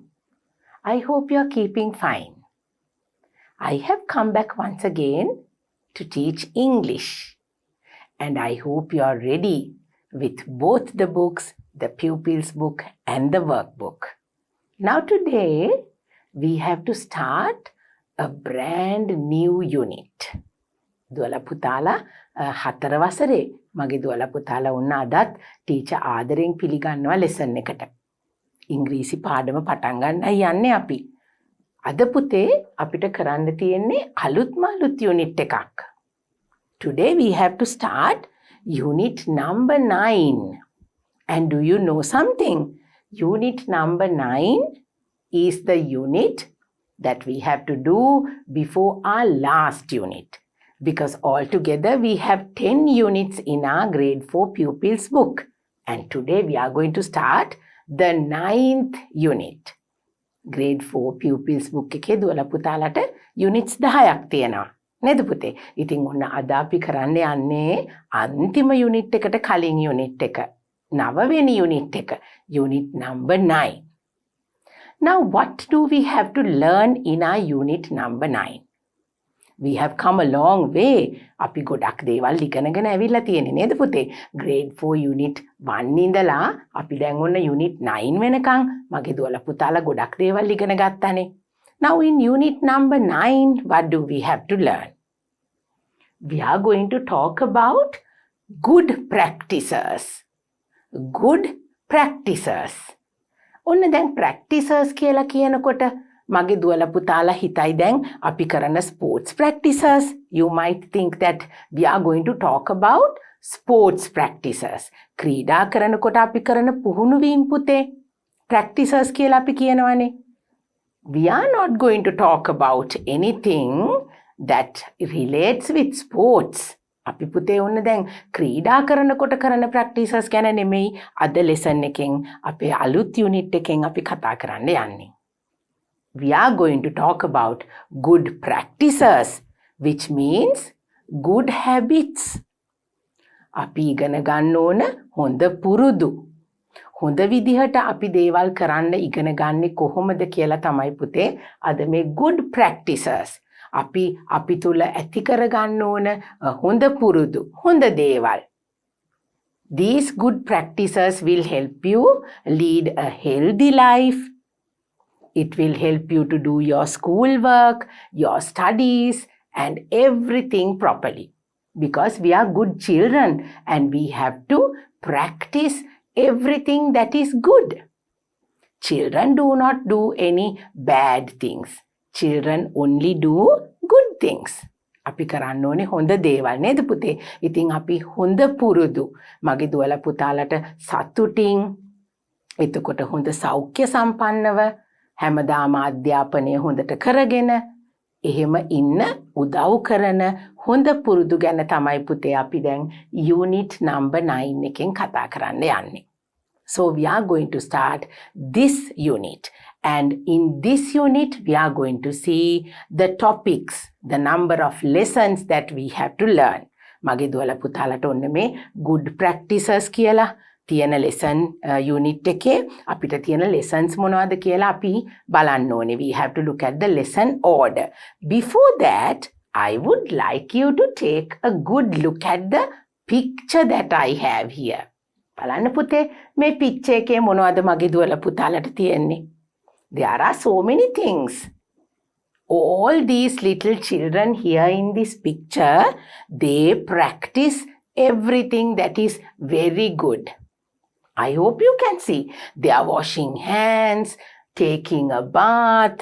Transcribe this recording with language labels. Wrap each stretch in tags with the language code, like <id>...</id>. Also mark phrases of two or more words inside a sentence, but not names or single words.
<en>I hope you are keeping fine. I have come back once again to teach English, and I hope you are ready with both the books, the pupils book and the workbook. Now today we have to start a brand new unit.</en> <si>දුවලා පුතාලා 4 වසරේ මගේ දුවලා පුතාලා වුණ අදත් ටීචර් ආදරෙන් පිළිගන්නවා ලෙසන් එකට. ඉංග්‍රීසි පාඩම පටන් ගන්නයි යන්නේ අපි. අද පුතේ අපිට කරන්න තියෙන්නේ අලුත් යුනිට් එකක්.</si> <en>Today we have to start unit number 9. And do you know something? Unit number 9 is the unit that we have to do before our last unit. Because altogether we have 10 units in our grade 4 pupils book. And today we are going to start the 9th unit. Grade 4 pupils book</en> <si>එකේ දුවලා පුතාලට units 10ක් තියෙනවා. නේද පුතේ? ඉතින් ඔන්න අද අපි කරන්න යන්නේ අන්තිම unit එකට කලින් unit එක. 9 වෙනි unit එක.</si> <en>Unit number 9. Now what do we have to learn in our unit number 9? We have come a long way.</en> <si>අපි ගොඩක් දේවල් ඉගෙනගෙන ඇවිල්ලා තියෙන්නේ නේද පුතේ?</si> <en>Grade 4 unit 1</en> <si>ඉඳලා අපි දැන් ඔන්න unit 9 වෙනකන් මගේ දුවලා පුතාලා ගොඩක් දේවල් ඉගෙන ගත්තානේ.</si> <en>Now in unit number 9, what do we have to learn? We are going to talk about good practices. Good practices.</en> <si>ඔන්න දැන් practices කියලා කියනකොට මගේ දුවලා පුතාලා හිතයි දැන් අපි කරන</si> <en>sports practices. You might think that we are going to talk about sports practices.</en> <si>ක්‍රීඩා කරනකොට අපි කරන පුහුණු වීම පුතේ practices කියලා අපි කියනවානේ.</si> <en>We are not going to talk about anything that relates with sports.</en> <si>අපි පුතේ ඔන්න දැන් ක්‍රීඩා කරනකොට කරන practices ගැන නෙමෙයි අද lesson එකෙන් අපේ අලුත් unit එකෙන් අපි කතා කරන්න යන්නේ.</si> <en>We are going to talk about good practices, which means good habits.</en> <si>අපි ඉගෙන ගන්න ඕන හොඳ පුරුදු. හොඳ විදිහට අපි දේවල් කරන්න ඉගෙන ගන්නේ කොහොමද කියලා තමයි පුතේ අද මේ</si> <en>good practices.</en> <si>අපි තුල ඇති කර ගන්න ඕන හොඳ පුරුදු, හොඳ දේවල්.</si> <en>These good practices will help you lead a healthy life. It will help you to do your schoolwork, your studies, and everything properly. Because we are good children and we have to practice everything that is good. Children do not do any bad things. Children only do good things.</en> <si>අපි කරන්න ඕනේ හොඳ දේවල් නේද පුතේ? ඉතින් අපි හොඳ පුරුදු මගේ දුවලා පුතාලට සතුටින් එතකොට හොඳ සෞඛ්‍ය සම්පන්නව හැමදාම අධ්‍යාපනය හොඳට කරගෙන එහෙම ඉන්න උදව් කරන හොඳ පුරුදු ගැන තමයි පුතේ අපි දැන්</si> <en>unit number 9</en> <si>එකෙන් කතා කරන්න යන්නේ.</si> <en>So we are going to start this unit, and in this unit we are going to see the topics, the number of lessons that we have to learn.</en> <si>මගේ දුවලා පුතාලට ඔන්න මේ</si> <en>good practices</en> <si>කියලා තියෙන</si> <en>lesson unit</en> <si>එකේ අපිට තියෙන lessons මොනවද කියලා අපි බලන්න ඕනේ.</si> <en>We have to look at the lesson order. Before that, I would like you to take a good look at the picture that I have here.</en> <si>බලන්න පුතේ මේ picture එකේ මොනවද මගේ දුවලා පුතාලට තියෙන්නේ?</si> <en>There are so many things. All these little children here in this picture, they practice everything that is very good. I hope you can see. They are washing hands, taking a bath.</en>